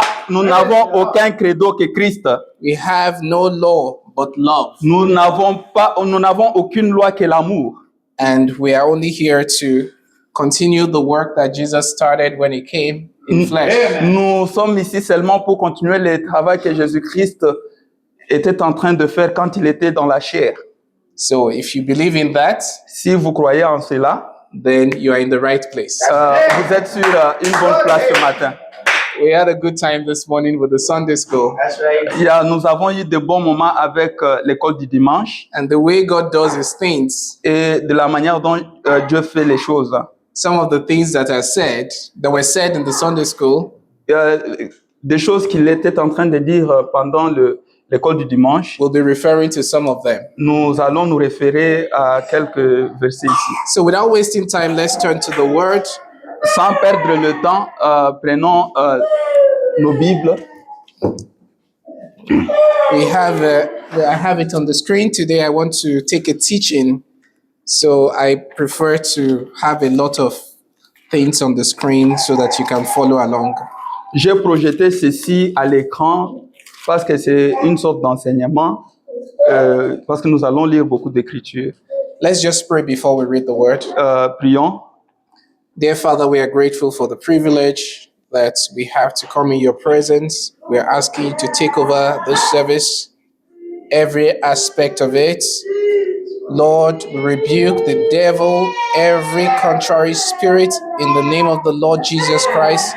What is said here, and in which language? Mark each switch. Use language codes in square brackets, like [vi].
[fr] Nous n'avons aucun credo que Christ. [en] We have no law but love. [fr] Nous n'avons aucune loi que l'amour. [en] And we are only here to continue the work that Jesus started when he came in flesh. [fr] Nous sommes ici seulement pour continuer le travail que Jésus-Christ était en train de faire quand il était dans la chair. [en] So if you believe in that, [fr] Si vous croyez en cela, [en] then you are in the right place. [fr] vous êtes sur une bonne place ce matin. [en] We had a good time this morning with the Sunday school. [fr] Nous avons eu de bons moments avec l'école du dimanche [en] And the way God does his things, [fr] et de la manière dont Dieu fait les choses. [en] some of the things that were said in the Sunday school, [fr] Des choses qu'il était en train de dire pendant l'école du dimanche, [en] we'll be referring to some of them. [fr] nous allons nous référer à quelques versets ici. [en] So without wasting time, let's turn to the Word. [fr] Sans perdre le temps, prenons nos Bibles. [en] I have it on the screen today. I want to take a teaching, so I prefer to have a lot of things on the screen so that you can follow along. [fr] J'ai projeté ceci à l'écran parce que c'est une sorte d'enseignement, parce que nous allons lire beaucoup d'écritures. [en] Let's just pray before we read the Word. [fr] Prions. [en] Dear Father, we are grateful for the privilege that we have to come in your presence. We are asking you to take over this service, every aspect of it. Lord, we rebuke the devil, every contrary spirit, in the name of the Lord Jesus Christ.